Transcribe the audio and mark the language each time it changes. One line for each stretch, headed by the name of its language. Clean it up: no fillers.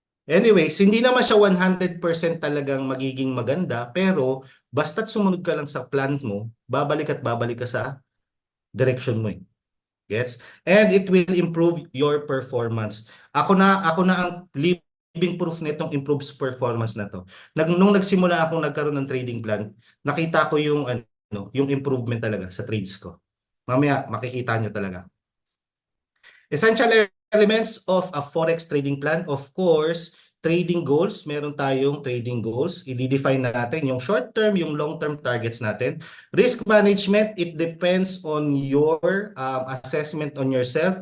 Filipino: Anyways, hindi naman siya 100% talagang magiging maganda, pero basta't sumunod ka lang sa plan mo, babalik at babalik ka sa direction mo eh. Gets?
English: And it will improve your performance.
Filipino: Ako na ang living proof nitong improves performance na to. Nung nagsimula akong nagkaroon ng trading plan, nakita ko yung yung improvement talaga sa trades ko. Mamaya makikita nyo talaga.
English: Essential elements of a forex trading plan, of course, trading goals.
Filipino: Meron tayong trading goals. I-define na natin yung short term, yung long term targets natin.
English: Risk management, it depends on your assessment on yourself.